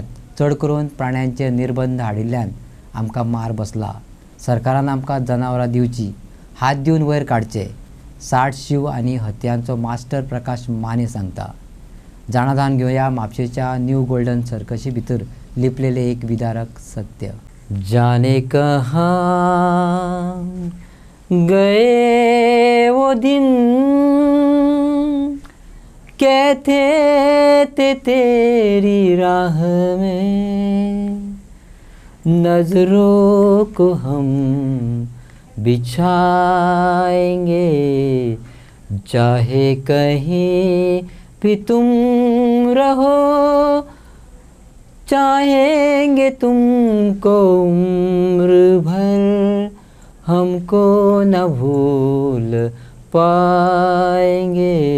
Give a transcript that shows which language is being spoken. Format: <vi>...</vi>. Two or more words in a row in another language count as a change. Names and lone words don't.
<kok>चड करून प्राण्यांचेर निर्बंध हाडिल्ल्यान आमकां मार बसला. सरकारान आमकां जनावरां दिवची, हात दिवन वयर काडचे. 60 शिव आनी हत्यांचो मास्टर प्रकाश माने सांगता. जाणाधान घेवया म्हापशेच्या न्यू गोल्डन सर्कशी भितर लिपलेले एक विदारक सत्य.</kok> <hi>जाने कहाँ गए वो दिन कहते थे तेरी राह में, नजरों को हम बिछाएंगे चाहे कहीं भी तुम रहो, चाहेंगे तुमको उम्र भर, हमको न भूल पाएंगे.</hi>